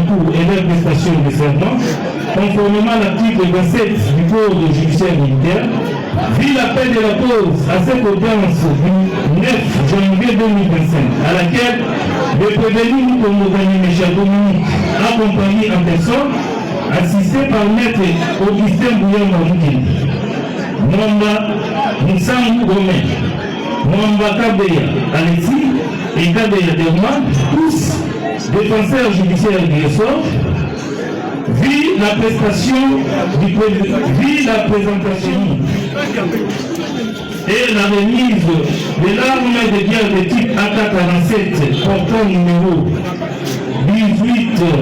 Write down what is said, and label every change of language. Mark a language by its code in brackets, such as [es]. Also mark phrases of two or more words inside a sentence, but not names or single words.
[fr] cours et leur prestation de serment, conformément à l'article 27 du Code judiciaire militaire, vu l'appel de la cause à cette audience du 9 janvier 2025, à laquelle le prévenu Moutongo Kanyemesha Dominique, accompagné en personne, assisté par maître Augustin Bouyamba Mukindi, Mwamba Moussangu Romain, Mwamba Kabeya Alexis et Kabeya Derman, tous défenseurs judiciaires du ressort, vu la prestation vu la présentation et la remise de l'arme de guerre de type AK-47 portant numéro 18